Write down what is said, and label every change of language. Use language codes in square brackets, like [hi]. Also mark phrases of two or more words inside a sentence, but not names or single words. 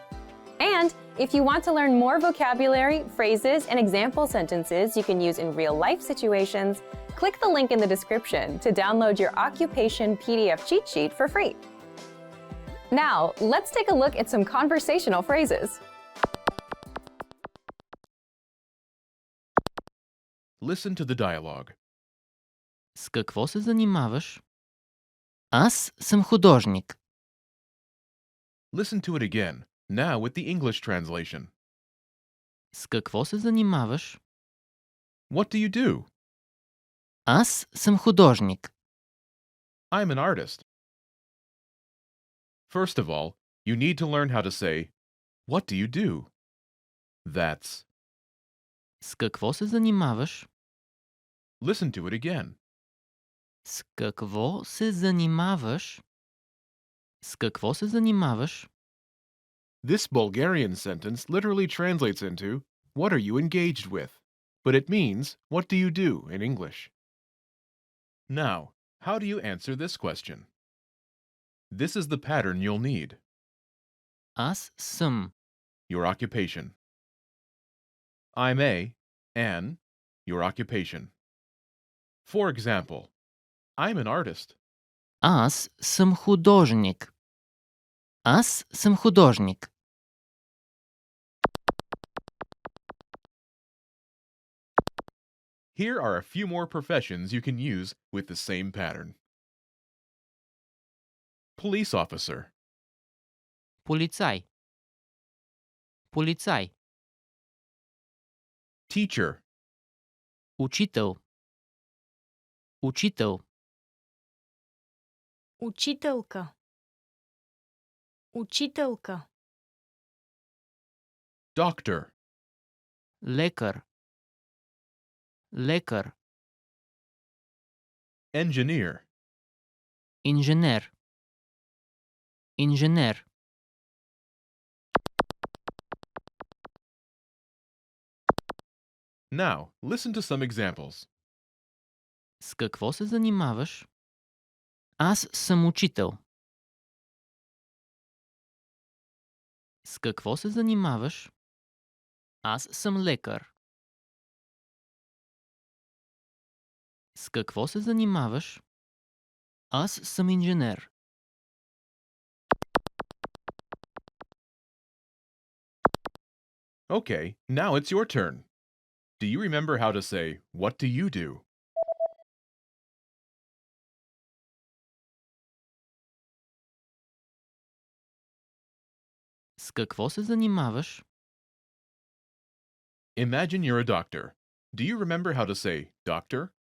[en] And if you want to learn more vocabulary, phrases, and example sentences you can use in real-life situations, click the link in the description to download your occupation PDF cheat sheet for free. Now, let's take a look at some conversational phrases. Listen to the dialogue. [bg] С какво се занимаваш? Аз съм художник. [en] Listen to it again, now with the English translation. [bg] С какво се занимаваш? [en] What do you do? [bg] Аз съм художник. [en] I'm an artist. First of all, you need to learn how to say, what do you do? That's. [bg] С какво се занимаваш? [en] Listen to it again. [bg] С какво се занимаваш? С какво се занимаваш? [en] This Bulgarian sentence literally translates into, what are you engaged with? But it means, what do you do in English? Now, how do you answer this question? This is the pattern you'll need. [bg] Аз съм. [en] Your occupation. I'm a, an, your occupation. For example, I'm an artist. [bg] Аз съм художник. Аз съм художник. [en] Here are a few more professions you can use with the same pattern. Police officer, [bg] Полицай. Полицай. [en] teacher, [bg] Учител. Учител. Учителка. Учителка. [en] doctor, [bg] Лекар. Лекар. [en] engineer, [bg] Инженер. Инженер. [en] Now, listen to some examples. [bg] С какво се занимаваш? Аз съм учител. С какво се занимаваш? Аз съм лекар. С какво се занимаваш? Аз съм инженер. [en] Okay, now it's your turn. Do you remember how to say, what do you do? [bg] С какво се занимаваш? [en] Imagine you're a doctor. Do you remember how to say, doctor?